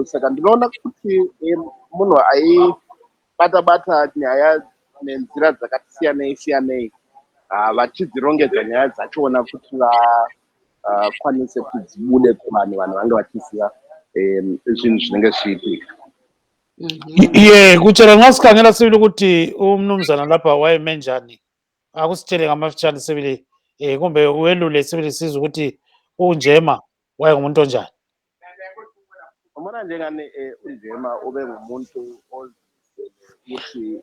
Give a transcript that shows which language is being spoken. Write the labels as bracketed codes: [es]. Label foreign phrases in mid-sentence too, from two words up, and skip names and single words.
[sn] Saka ndinoona kuti munhu aibata nyaya nenzira dzakati siyanei vachidzirongedza nyaya dzachona kuti vakwanise kudzibude kuvanhu vange vachiziva zvinhu zvinenge zvichiitika. [nd] Kuchera ngasikhangela sibili ukuthi umnumzana lapha wayeme njani, akusitshele ngamafitshane sibili kumbe welule sibili sizwe ukuthi uNjema wayengumuntu onjani. Umona njengani uNjema ube ngumuntu ukuthi